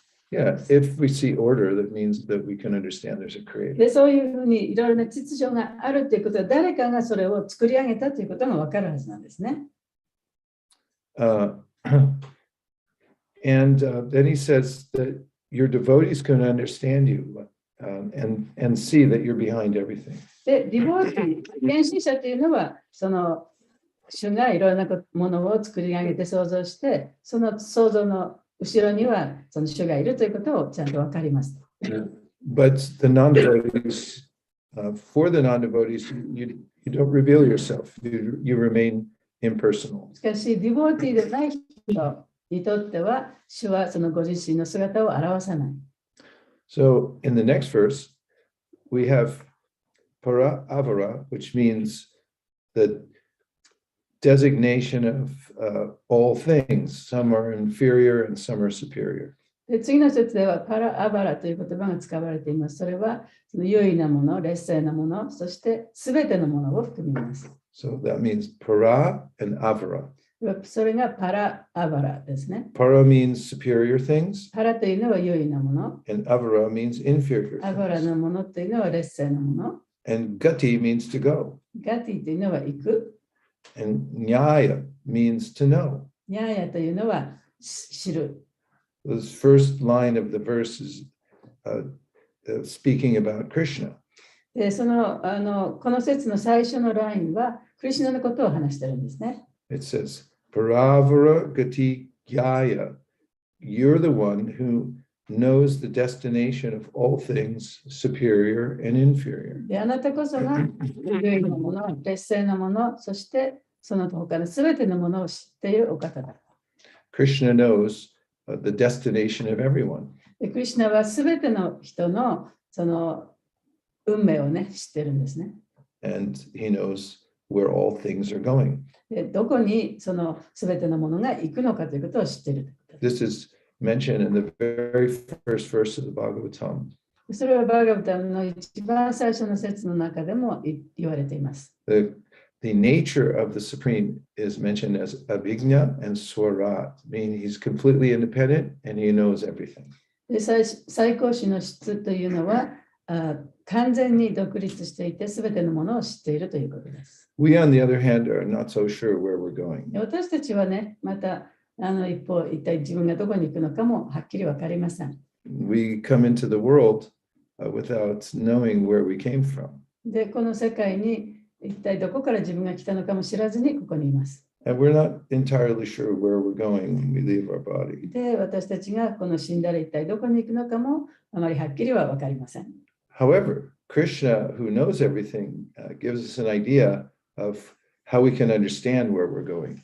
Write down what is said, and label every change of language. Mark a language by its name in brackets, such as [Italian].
[English] Yeah, if we see order, that means that we can understand there's a creator. [Japanese] で、そういうふうにいろいろな秩序があるということは、誰かがそれを作り上げたということが分かるはずなんですね。 [English] And then he says that your devotees can understand you and see that you're behind everything. [Japanese] で、ディボーティー、献身者というのは、その主がいろんなものを作り上げて創造して、その創造の後ろにはその主がいるということをちゃんと分かります。 [English] But the non-devotees, for the non-devotees, you don't reveal yourself. You remain impersonal. [Japanese] しかし、ディボーティーでない人にとっては、主はそのご自身の姿を表さない。 [English] So in the next verse, we have para avara, which means the designation of all things. Some are inferior and some are superior. [Japanese] で、次の説ではパラアバラという言葉が使われています。それはその優位なもの、劣勢なもの、そしてすべてのものを含みます。 [English] So that means para and avara. [Japanese] それがパラアバラですね。 [English] Para means superior things. [Japanese] パラというのは優位なもの。 [English] And avara means inferior [Japanese] アバラ [English] things. [Japanese] のものというのは劣勢なもの。 [English] And gati means to go. [Japanese] ガティというのは行く。 [English] And nyaya means to know. [Japanese] ニャーヤというのは知る。 [English] This first line of the verse is speaking about Krishna. [Japanese] で、この説の最初のラインは、クリシュナのことを話してるんですね。 [English] It says, Paravara Gati Gyaya, you're the one who knows the destination of all things superior and inferior. [Japanese] で、あなたこそが優位なもの、劣勢なもの、そしてその他のすべてのものを知っているお方だ。 [English] Krishna knows the destination of everyone. [Japanese] でクリシュナはすべての人のその運命をね、知ってるんですね。 [English] And he knows where all things are going. [Japanese] でどこにそのすべてのものが行くのかということを知っている。 [English] This is mentioned in the very first verse of the Bhagavatam. [Japanese] それはバーガブタムの一番最初の説の中でも言われています。 [English] The nature of the Supreme is mentioned as Abhigna and Swarat, meaning he's completely independent and he knows everything. [Japanese] で最高種の質というのは完全に独立していて、すべてのものを知っているということです。 [English] We, on the other hand, are not so sure where we're going. [Japanese] で私たちはね、また一方、一体自分がどこに行くのかもはっきり分かりません。 [English] We come into the world without knowing where we came from. [Japanese] で、この世界に一体どこから自分が来たのかも知らずにここにいます。 [English] And we're not entirely sure where we're going when we leave our body. [Japanese] で、私たちがこの死んだら一体どこに行くのかもあまりはっきりは分かりません。 [English] However, Krishna, who knows everything, gives us an idea of how we can understand where we're going.